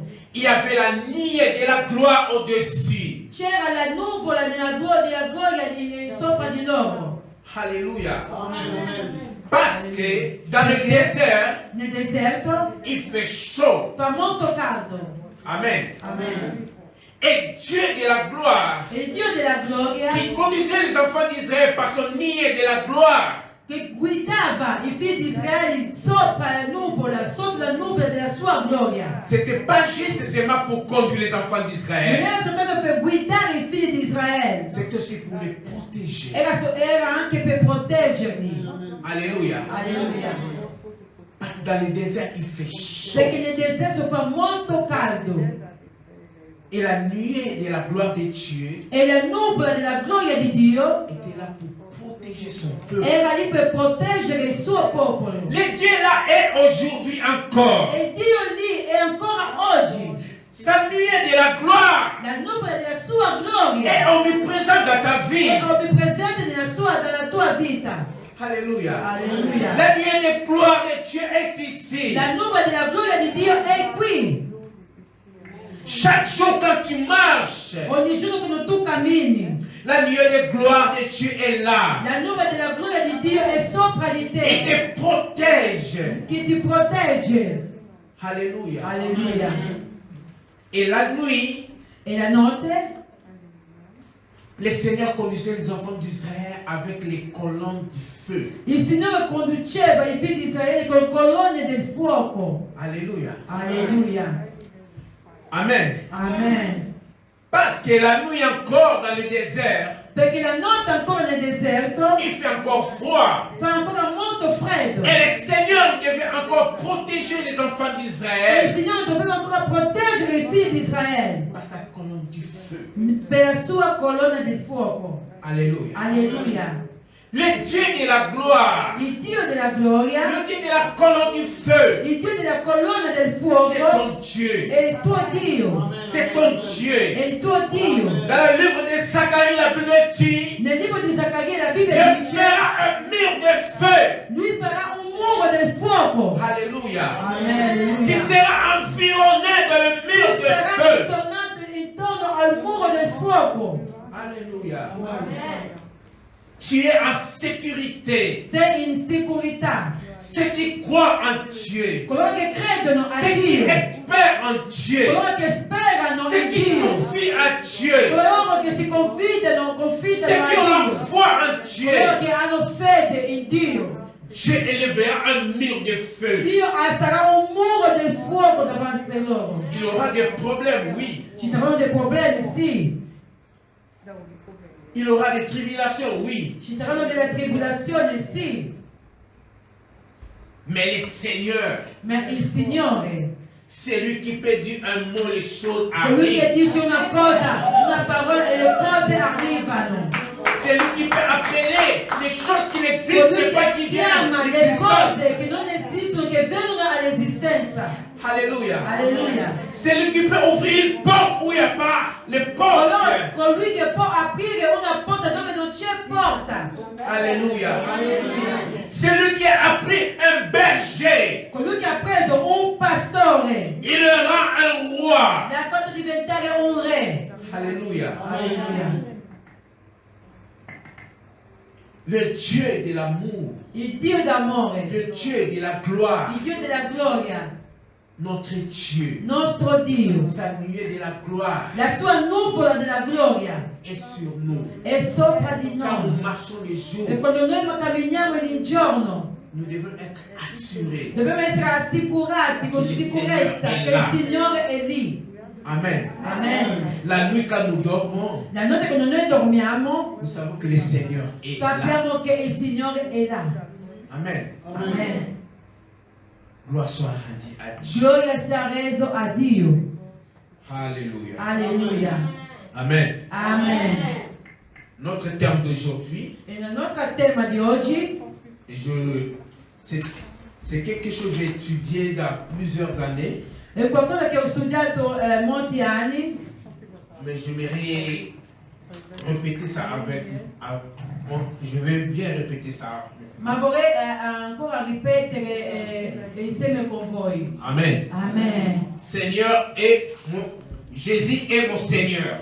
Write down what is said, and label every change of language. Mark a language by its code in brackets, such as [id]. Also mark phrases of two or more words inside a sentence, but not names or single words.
[fr] il y avait la nuée de la gloire au-dessus. [it] c'era la nuvola della gloria sopra di loro. [fr] Alléluia. Parce que dans le désert, [it] Nel deserto [fr] il fait chaud. [it] fa molto caldo. [fr] Amen. [it] Amen. [fr] Et Dieu de la gloire, [it] E il Dio della gloria [fr] qui conduisait les enfants d'Israël par son nuée de la gloire, [it] che guidava i figli di Israele sopra la nuvola, sotto la nuvola della sua gloria. [fr] c'était pas juste seulement pour conduire les enfants [it] Non [fr] d'Israël, [it] era soltanto per guidare i figli di Israele, [fr] c'est aussi pour les protéger. [it] era anche per proteggerli. [fr] Alléluia. [it] Alleluia. [fr] Parce que dans le désert, il fait chaud. [it] Perché nel deserto fa molto caldo [fr] Et la nuée de la gloire de Dieu [it] e la nuvola della gloria di Dio [fr] était là pour protéger son peuple. [it] era lì per proteggere il suo popolo. [fr] Le Dieu là est aujourd'hui encore. [it] E Dio lì è ancora oggi. [fr] Sa nuée de la gloire [it] La nuvola della sua [fr] est [it] gloria [fr] omniprésente dans ta vie. [it] è onnipresente nella tua vita. [fr] Alléluia. [it] Alleluia. [fr] La nuée de gloire de Dieu est ici. [it] La nuvola della gloria di Dio è qui. [fr] Chaque jour quand tu marches, [it] Ogni giorno quando tu cammini, [fr] la nuée de gloire de Dieu est là. [it] la nuvola della gloria di Dio è sopra di [fr] Et [it] te, [fr] te protège. [it] che ti protegge. [fr] Alléluia. [it] Alleluia. [fr] Et la nuit, [it] E la notte [fr] le Seigneur conduisait les enfants d'Israël avec les colonnes du feu. [it] il Signore conduceva i figli di Israele con colonne del fuoco. [fr] Alléluia. [it] Alleluia. [fr] Amen. [it] Amen. [fr] Parce que la nuit encore dans le désert, [it] Perché la notte ancora nel deserto [fr] il fait encore froid. [it] fa ancora molto freddo. [fr] Et le Seigneur devait encore protéger les enfants [it] E il [fr] d'Israël [it] Signore doveva ancora proteggere i figli di Israele [fr] par sa colonne du feu. [it] per la sua colonna di fuoco. [fr] Alléluia. [it] Alleluia. [fr] Le Dieu de la gloire, [it] Il Dio della gloria, [fr] le Dieu de la colonne du feu, [it] il Dio della colonna del [fr] c'est [it] fuoco [fr] ton Dieu. [it] è il tuo Dio. [fr] C'est ton Dieu. [it] È il tuo Dio. [fr] Dans le livre de Zacharie, la Bible dit, [it] Nel libro di Zaccaria la Bibbia [fr] Dieu [it] dice [fr] fera un mur de feu. [it] lui farà un muro del fuoco. [fr] Alléluia. [it] Alleluia. [fr] Qui sera environné dans le mur de [it] Sarà [fr] feu. [it] tornato intorno al muro del fuoco. [fr] Alléluia. Tu es en sécurité. [it] Sei in sicurezza. [fr] Ceux qui croient en Dieu, [it] Coloro che credono a [fr] ceux qui [it] Dio, [fr] espèrent en Dieu, [it] coloro che sperano [fr] ceux [it] in [fr] qui [it] Dio, [fr] confient en Dieu, [it] coloro che si confidano [fr] ceux [it] a [fr] qui ont la [it] Dio, [fr] foi en Dieu, [it] coloro che hanno fede in Dio. [fr] Dieu élèvera un mur de feu. [it] Dio sarà un muro del fuoco davanti per loro. [fr] Il y aura des problèmes, oui. [it] Ci saranno dei problemi, sì. [fr] Il y aura des tribulations, oui. [it] Ci saranno delle tribolazioni, sì. [fr] Mais le Seigneur, [it] Ma il Signore, [fr] c'est lui qui peut dire un mot, les choses [it] colui che [fr] arrivent. [it] dice una cosa, una parola e le cose arrivano. [fr] C'est lui qui peut appeler les choses qui n'existent [it] Colui [fr] pas, [it] che [fr] qui viennent [it] chiama [fr] à [it] le [fr] l'existence. [it] cose che non esistono, che vengono all'esistenza. [fr] Alléluia. [it] Alleluia. [fr] C'est lui qui peut ouvrir une porte où il n'y a pas les portes. [it] Colui che può aprire una porta dove non c'è porta. [fr] Alléluia. [it] Alleluia. [fr] C'est lui qui a appris un berger. [it] Colui che ha preso un pastore [fr] Il le rend un roi. [it] l'ha fatto diventare un re. [fr] Alléluia. [it] Alleluia. [fr] Le Dieu de l'amour. [it] Il Dio d'amore, [fr] Le Dieu de la gloire. [it] il Dio della gloria, [fr] Notre Dieu. [it] nostro Dio, [fr] Sa nuée de la gloire [it] la sua nuvola della gloria [fr] est sur nous. [it] è sopra di [fr] Quand nous [it] noi. [fr] marchons les jours, [it] E quando noi camminiamo in giorno, [fr] nous devons être assurés. [it] dobbiamo essere assicurati con sicurezza che il Signore è lì. [fr] Amen. [it] Amen. [fr] La nuit, quand nous dormons, [it] La notte quando noi dormiamo, [fr] nous savons que le Seigneur est là. [it] sappiamo che il Signore è là. [fr] Amen. [it] Amen. [fr] Gloire soit rendue à Dieu. [it] Gloria sia reso a Dio. [fr] Alléluia. [it] Alleluia. [fr] Amen. [it] Amen. [fr] Notre terme d'aujourd'hui, [it] E il nostro tema di oggi [fr] c'est quelque chose que j'ai étudié dans plusieurs années, [it] è qualcosa che ho studiato molti anni, [fr] mais j'aimerais répéter ça bon, je vais bien répéter ça. [it] ma vorrei ancora ripetere insieme con voi. [fr] Amen. [it] Amen. [fr] Seigneur est Jésus est mon Seigneur.